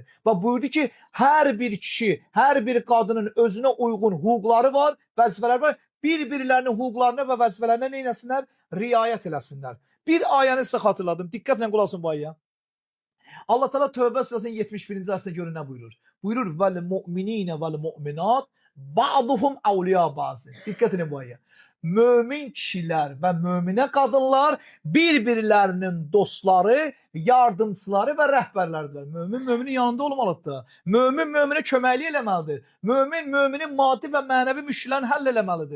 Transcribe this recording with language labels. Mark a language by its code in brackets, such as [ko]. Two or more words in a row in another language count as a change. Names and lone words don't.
[az] Və buyurdu ki, hər bir kişi, hər bir qadının özünə uyğun hüquqları var, vəzifələri var. Bir-birlərinin hüquqlarına və vəzifələrinə nə etsinlər? Riayət eləsinlər. Bir ayəni sizə xatırladım. Diqqətlə qulaq asın bu ayəyə. Allah Teala Tövbə surəsinin 71-ci ayəsində görün nə buyurur? Buyurur: [ar] "والمؤمنين والمؤمنات بعضهم أولياء بعض." [az] Diqqət edin bu ayəyə. Mömin kişilər və möminə qadınlar bir-birlərinin dostları, yardımçıları və rəhbərlərdir. Mömin möminin yanında olmalıdır. Mömin möminə köməklik eləməlidir. Mömin möminin maddi və mənəvi müşkillərini həll eləməlidir.